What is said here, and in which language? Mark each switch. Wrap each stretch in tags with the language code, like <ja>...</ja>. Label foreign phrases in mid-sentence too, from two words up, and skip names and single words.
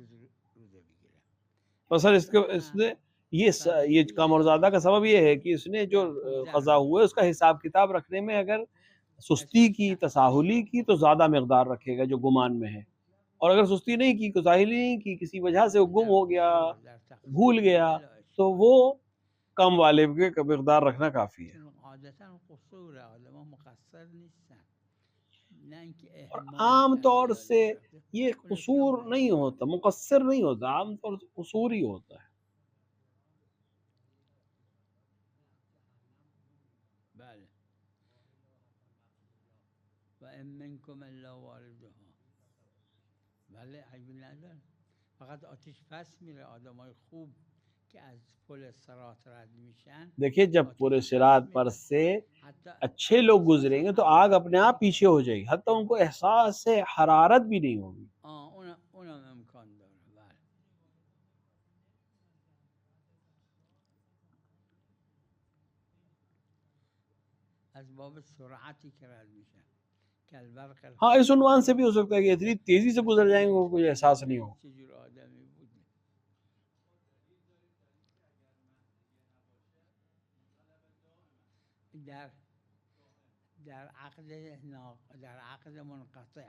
<ur>مثلا اس نے یہ کم اور زیادہ کا سبب یہ ہے کہ اس نے جو قضا ہوا ہے اس کا حساب کتاب رکھنے میں اگر سستی کی، تساہلی کی تو زیادہ مقدار رکھے گا جو گمان میں ہے، اور اگر سستی نہیں کی، تساہلی نہیں کی، کسی وجہ سے وہ گم ہو گیا، بھول گیا، تو وہ کم والے کے مقدار رکھنا کافی ہے. اور عام طور سے یہ قصور نہیں ہوتا، مقصر نہیں ہوتا، عام طور سے قصور ہی ہوتا ہے.</ur> <ar>وَإِن مِّنكُمْ إِلَّا وَارِدُهَا.</ar> <fa>بله عیبی نداره، فقط آتش پس میره. آدمای خوب که از پل صراط رد میشن،</fa> <ur>دیکھیے جب پورے صراط پر سے اچھے لوگ گزریں گے تو آگ اپنے آپ پیچھے ہو جائے گی، حتیٰ ان کو احساس سے حرارت بھی نہیں ہوگی.</ur> <fa>اونم امکان داره. بله از باب سرعتی که رد میشن.</fa> <ur>ہاں اس عنوان سے بھی ہو سکتا ہے کہ اتنی تیزی سے گزر جائیں گے وہ کوئی احساس نہیں ہو.</ur> <fa>در عقد منقطع،</fa>